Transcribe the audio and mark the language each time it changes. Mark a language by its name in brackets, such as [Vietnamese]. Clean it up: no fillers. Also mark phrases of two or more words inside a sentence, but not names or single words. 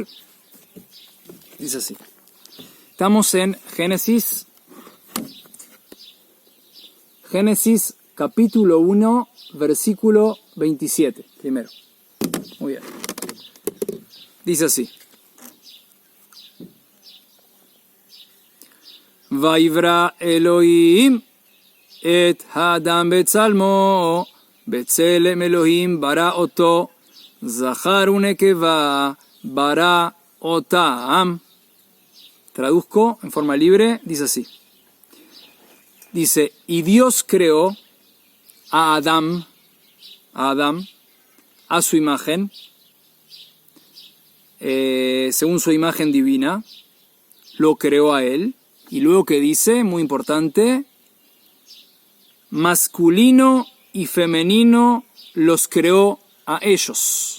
[Spanish] Dice así. Estamos en Génesis capítulo 1, versículo 27. Primero. Muy bien. Dice así. [Hebrew] ויברא אלהים את אדם בצלמו בצלם אלהים ברא אתו זכר ונקבה ברא אתם. [Spanish] Traduzco en forma libre, dice así. Dice, y Dios creó a Adán, a su imagen, según su imagen divina, lo creó a él, y luego que dice, muy importante, masculino y femenino los creó a ellos.